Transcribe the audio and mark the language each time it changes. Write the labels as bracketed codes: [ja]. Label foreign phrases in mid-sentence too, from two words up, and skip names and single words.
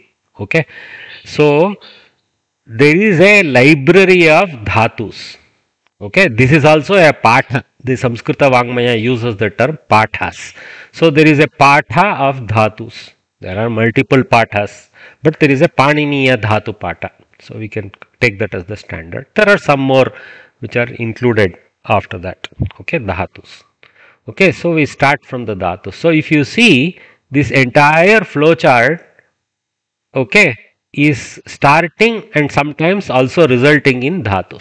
[en] Okay, so there is a library of dhatus. Okay, this is also a patha. The [sa] Samskrita Vangmaya [en] uses the term pathas. So there is a patha of dhatus. There are multiple pathas, but there is a [sa] Paniniya dhatu patha. [en] So we can take that as the standard. There are some more which are included after that. Okay, dhatus. Okay, so we start from the dhatus. So if you see this entire flow chart, okay, is starting and sometimes also resulting in dhatus.